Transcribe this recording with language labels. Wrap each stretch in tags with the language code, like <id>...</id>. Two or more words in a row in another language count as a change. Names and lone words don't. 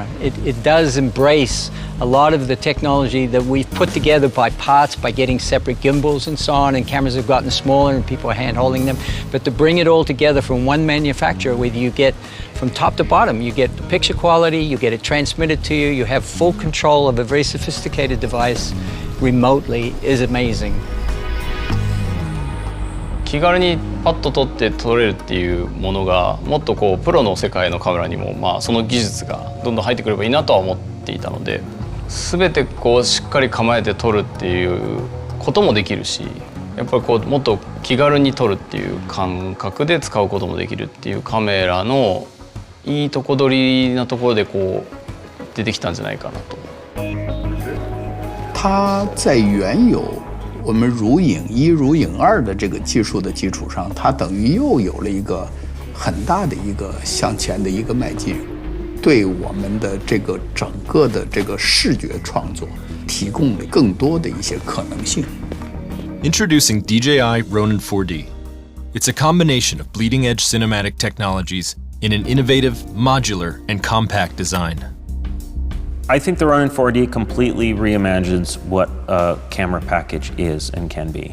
<en>It does embrace a lot of the technology that we've put together by parts, by getting separate gimbals and so on, and cameras have gotten smaller and people are hand-holding them. But to bring it all together from one manufacturer, where you get from top to bottom, you get the picture quality, you get it transmitted to you, you have full control of a very sophisticated device remotely, is amazing.</en> <ja>気軽にパッと撮って撮れるっていうものがもっとこうプロの世界のカメラにもその技術がどんどん入ってくればいいなとは思っていたので、全てこうしっかり構えて撮るっていうこともできるし、やっぱりこうもっと気軽に撮るっていう感覚で使うこともできるっていうカメラのいいとこ取りなところでこう出てきたんじゃないかなと。</ja> <zh>它在原有我们如影1、如影2的这个技术的基础上，它等于又有了一个很大的一个向前的一个迈进，对我们的这个整个的这个视觉创作提供了更多的一些可能性。</zh> <en>Introducing DJI Ronin 4D. It's a combination of bleeding-edge cinematic technologies in an innovative, modular, and compact design. I think the Ronin 4D completely reimagines what a camera package is and can be.</en>